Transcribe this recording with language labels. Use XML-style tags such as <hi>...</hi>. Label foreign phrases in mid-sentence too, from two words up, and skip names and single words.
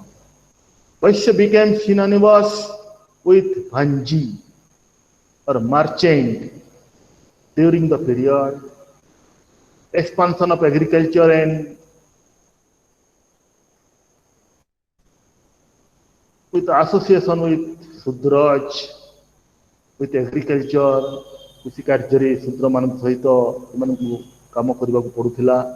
<en>Vaishya became synonymous with Bhanji or merchant during the period. Expansion of agriculture and with association with Sudraj, with agriculture,</en> <or>କୃଷି କାର୍ଯ୍ୟରେ ଶୂଦ୍ରମାନଙ୍କ ସହିତ ଏମାନଙ୍କୁ କାମ କରିବାକୁ ପଡୁଥିଲା.</or>